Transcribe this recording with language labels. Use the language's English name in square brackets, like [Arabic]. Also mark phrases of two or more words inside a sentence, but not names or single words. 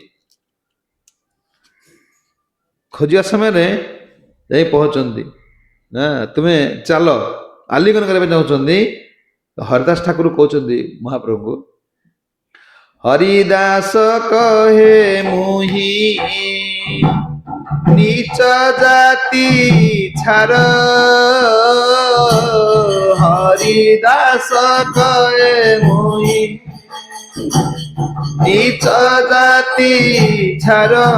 [Odia] ଖୋଜିବା ସମୟରେ ଯାଇ ପହଞ୍ଚନ୍ତି ତୁମେ ଚାଲ ଆଲିଙ୍ଗନ କରିବା ପାଇଁ ଚାହୁଁଛନ୍ତି ହରିଦାସ ଠାକୁର କହୁଛନ୍ତି ମହାପ୍ରଭୁଙ୍କୁ [Bangla] হরিদাস কহে মুহিঁ নীচ জাতি ছার হরিদাস কহে মুই নীচ জাতি ছার